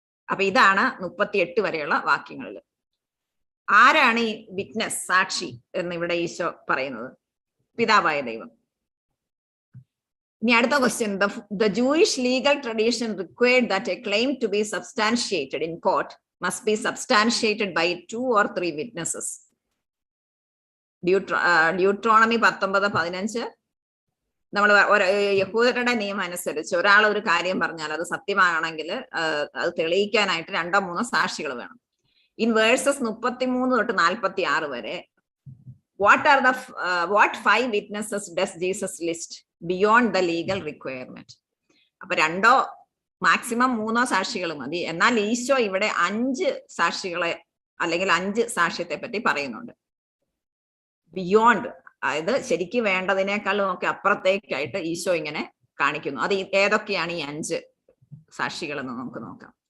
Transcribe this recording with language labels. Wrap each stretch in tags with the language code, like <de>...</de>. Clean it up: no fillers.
<ml>അപ്പൊ ഇതാണ് 38 വരെയുള്ള വാക്യങ്ങളിൽ. ആരാണ് ഈ വിറ്റ്നസ്, സാക്ഷി എന്ന് ഇവിടെ ഈശോ പറയുന്നത്? പിതാവായ ദൈവം. ഇനി അടുത്ത question.</ml> <en>The Jewish legal tradition required that a claim to be substantiated in court must be substantiated by 2 or 3 witnesses. Deuteronomy 19:15,</en> <ml>നമ്മൾ യഹൂദരുടെ നിയമം അനുസരിച്ച് ഒരാൾ ഒരു കാര്യം പറഞ്ഞാൽ അത് സത്യമാണെങ്കിൽ അത് തെളിയിക്കാനായിട്ട് 2 3 സാക്ഷികൾ വേണം.</ml> <en>in verses 33</en> <ml>തൊട്ട് 46 വരെ</ml> <en>what 5 witnesses does Jesus list beyond the legal requirement?</en> <ml>അപ്പൊ 2 മാക്സിമം 3 സാക്ഷികൾ മതി. എന്നാൽ ഈശോ ഇവിടെ 5 സാക്ഷികളെ അല്ലെങ്കിൽ 5 സാക്ഷ്യത്തെ പറ്റി പറയുന്നുണ്ട്. ബിയോണ്ട്, അതായത് ശരിക്കും വേണ്ടതിനേക്കാളും ഒക്കെ അപ്പുറത്തേക്കായിട്ട് ഈശോ ഇങ്ങനെ കാണിക്കുന്നു. അത് ഏതൊക്കെയാണ് ഈ 5 സാക്ഷികളെന്ന് നമുക്ക് നോക്കാം.</ml>